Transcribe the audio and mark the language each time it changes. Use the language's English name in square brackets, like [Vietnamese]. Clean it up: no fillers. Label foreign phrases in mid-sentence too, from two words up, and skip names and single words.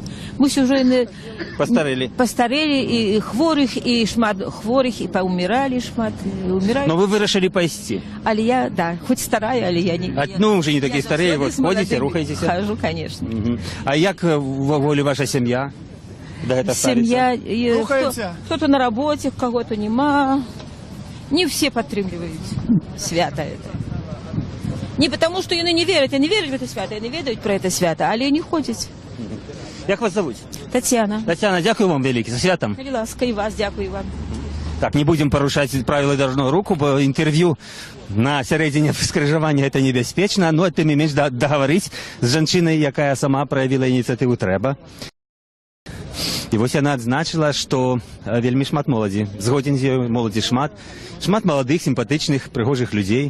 [Belarusian] Мы ўжо яны пастарэлі, і хворых, і шмат хворых, і паўміралі шмат. Но вы вырашылі пайсці. Але я, да, хоць старая, але я не... Ну, уже не такі старыя, вы ходзіце, рухаецеся? [Russian] Хожу, конечно. [Belarusian] А як волі ваша сям'я? [Russian] Семья, кто-то на работе, кого-то нема. Не все подтримливают свято это. Не потому, что яны не верят в это свято, яны ведают про это свято, але не ходят. Як вас зовуть? Татьяна. [Ukrainian] Тетяна, дякую вам велике, за святом. [Belarusian] Калі ласка, і вас, [Ukrainian] дякую вам. [Belarusian] Так, [Russian] не будем порушать правила дорожного руху, бо интервью на [Belarusian] сярэдзіне скрыжавання это небяспечна, но тым не менш дагаварыць з жанчынай, якая сама праявіла ініцыятыву, трэба. І вось яна адзначыла, што вельмі шмат моладзі. Згодзін з ёй, моладзі шмат. Шмат маладых, сімпатычных, прыгожых людзей.